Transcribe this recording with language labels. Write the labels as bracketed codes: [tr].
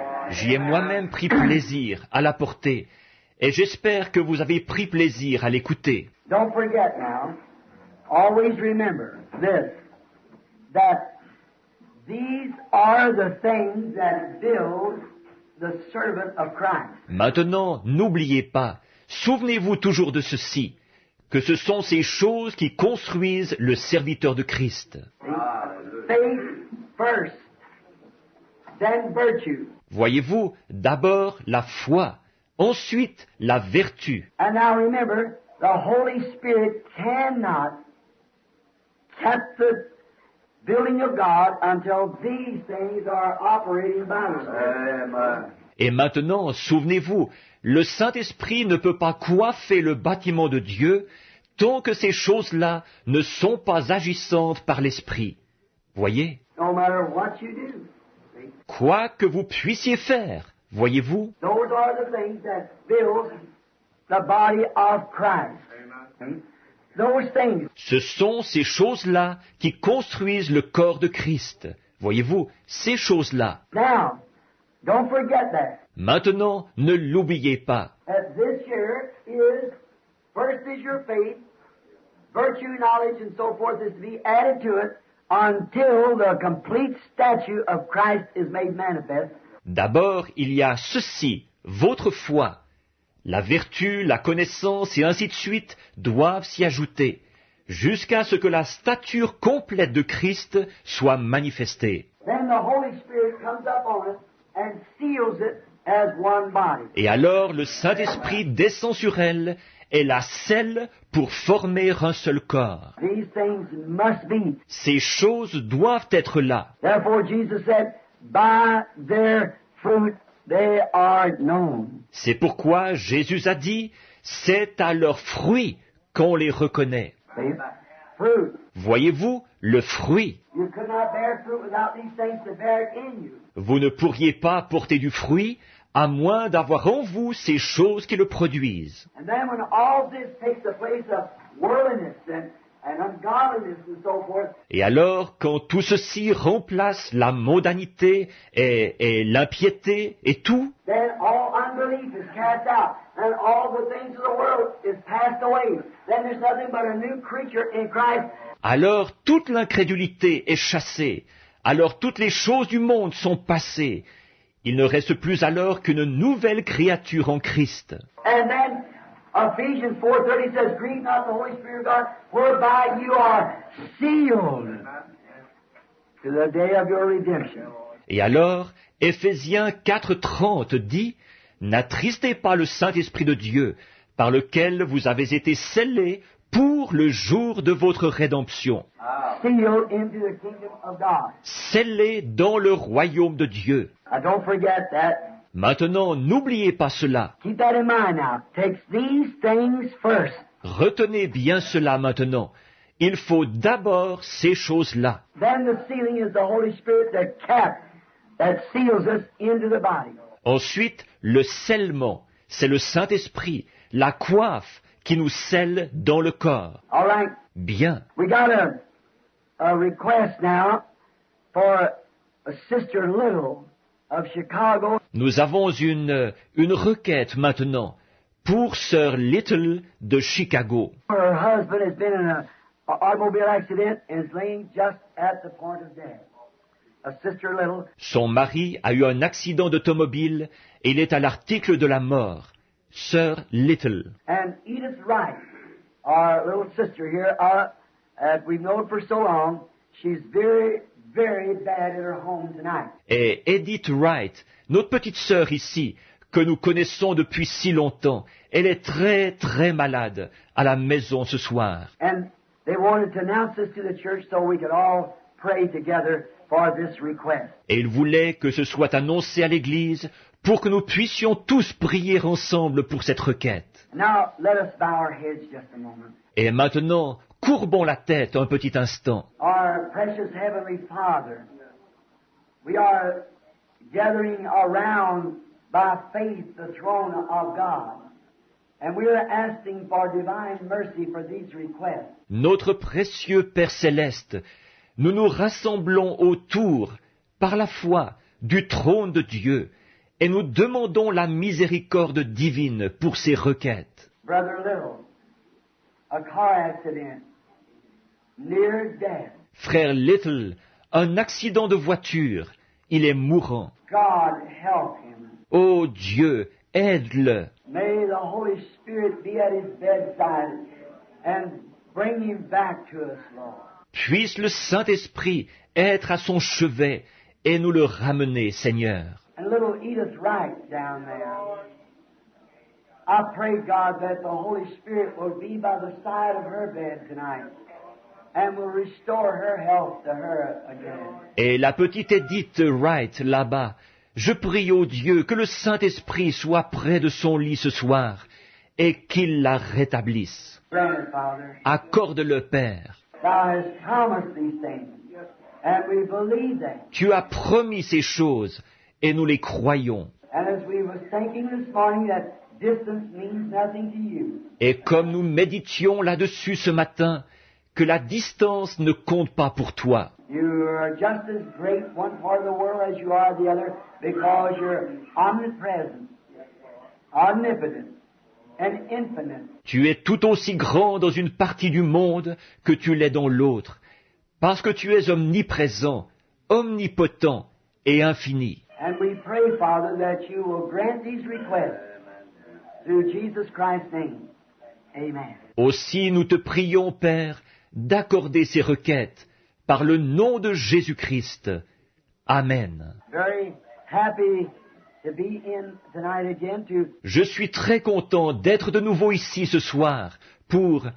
[fr] J'y ai moi-même pris plaisir à l'apporter, et j'espère que vous avez pris plaisir à l'écouter. [en] Don't forget now, always remember this, that these are the things that build the servant of Christ. [fr] Maintenant, n'oubliez pas, souvenez-vous toujours de ceci, que ce sont ces choses qui construisent le serviteur de Christ. [en] Faith first, then virtue. [fr] Voyez-vous, d'abord la foi, ensuite la vertu. [en] And now remember, the Holy Spirit cannot keep the building of God until these things are operating by us. [fr] Et maintenant, souvenez-vous, le Saint-Esprit ne peut pas coiffer le bâtiment de Dieu tant que ces choses-là ne sont pas agissantes par l'Esprit. Voyez? [en] No matter what you do. [fr] Quoi que vous puissiez faire, voyez-vous? [en] Those are the things that build the body of Christ. Those things. [fr] Ce sont ces choses-là qui construisent le corps de Christ. Voyez-vous, ces choses-là. [en] Now, don't forget that. [fr] Maintenant, ne l'oubliez pas. [en] That this year is, first is your faith, virtue, knowledge, and so forth is to be added to it until the complete statue of Christ is made manifest. [fr] D'abord, il y a ceci, votre foi. La vertu, la connaissance et ainsi de suite doivent s'y ajouter, jusqu'à ce que la stature complète de Christ soit manifestée. [en] Then the Holy Spirit comes up on it and seals it as one body. [fr] Et alors le Saint-Esprit descend sur elle et la scelle pour former un seul corps. [en] These things must be. [fr] Ces choses doivent être là. [en] Therefore Jesus said, by their fruit they are known. [fr] C'est pourquoi Jésus a dit, c'est à leurs fruits qu'on les reconnaît. [en] See? Fruit. [fr] Voyez-vous, le fruit. [en] You could not bear fruit without these things to bear it in you. [fr] Vous ne pourriez pas porter du fruit à moins d'avoir en vous ces choses qui le produisent. [en] And then when all this takes the place of worldliness and ungodliness and so forth, [fr] Et alors, quand tout ceci remplace la mondanité et l'impiété et tout, [en] then all unbelief is cast out, and all the things of the world is passed away. Then there's nothing but a new creature in Christ. [fr] alors toute l'incrédulité est chassée, alors toutes les choses du monde sont passées. Il ne reste plus alors qu'une nouvelle créature en Christ. [en] And then Ephesians 4:30 says, grieve not the Holy Spirit of God, whereby you are sealed to the day of your redemption. [fr] Et alors, Éphésiens 4:30 dit, n'attristez pas le Saint-Esprit de Dieu, par lequel vous avez été scellés pour le jour de votre rédemption. [en] Sealed into the kingdom of God. [fr] Scellés dans le royaume de Dieu. [en] Now don't forget that. [fr] Maintenant, n'oubliez pas cela. [en] Keep that in mind now. Takes these things first. [fr] Retenez bien cela maintenant. Il faut d'abord ces choses-là. [en] Then the sealing is the Holy Spirit, the cap that seals us into the body. [fr] Ensuite, le scellement, c'est le Saint-Esprit, la coiffe qui nous scelle dans le corps. [en] All right. [fr] Bien. [en] We got a request now for a Sister Little of Chicago. [fr] Nous avons une requête maintenant pour Sœur Little de Chicago. [en] Her husband has been in an automobile accident and is laying just at the point of death. A Sister Little, [fr] Son mari a eu un accident d'automobile et il est à l'article de la mort. Sœur Little. [en] and Edith Wright, our little sister here, we've known for so long, she's very, very bad at her home tonight. [fr] Et Edith Wright, notre petite sœur ici, que nous connaissons depuis si longtemps, elle est très très malade à la maison ce soir. [en] And they wanted to announce this to the church so we could all pray together for this request. [fr] Et il voulait que ce soit annoncé à l'Église pour que nous puissions tous prier ensemble pour cette requête. [en] Now, let us bow our heads just a moment. [fr] Et maintenant, courbons la tête un petit instant. [en] Our precious Heavenly Father, we are gathering around by faith the throne of God, and we are asking for divine mercy for these requests. [fr] Notre précieux Père céleste, nous nous rassemblons autour, par la foi, du trône de Dieu, et nous demandons la miséricorde divine pour ces requêtes. [en] Brother Little, a car accident, near death. [fr] Frère Little, un accident de voiture, il est mourant. [en] God help him. [fr] Ô Dieu, aide-le. [en] May the Holy Spirit be at his bedside and bring him back to us, Lord. [fr] Puisse le Saint-Esprit être à son chevet et nous le ramener, Seigneur. [en] And little Edith Wright down there. I pray, God, that the Holy Spirit will be by the side of her bed tonight and will restore her health to her again. [fr] Et la petite Edith Wright, là-bas, je prie au Dieu que le Saint-Esprit soit près de son lit ce soir et qu'il la rétablisse. [en] Grant it, Father. [fr] Accorde-le, Père. [en] Thou hast promised these things, and we believe them. [fr] Tu as promis ces choses et nous les croyons. [en] And as we were thinking this morning that distance means nothing to you, [fr] Et comme nous méditions là-dessus ce matin, que la distance ne compte pas pour toi. [en] you are just as great one part of the world as you are the other because you're omnipresent, omnipotent, and infinite. [fr] Tu es tout aussi grand dans une partie du monde que tu l'es dans l'autre, parce que tu es omniprésent, omnipotent et infini. [en] And we pray, Father, that you will grant these requests through Jesus Christ's name. Amen. [fr] Aussi nous te prions, Père, d'accorder ces requêtes par le nom de Jésus-Christ. Amen. [en] Very happy to be in tonight again to, [fr] Je suis très content d'être de nouveau ici ce soir pour...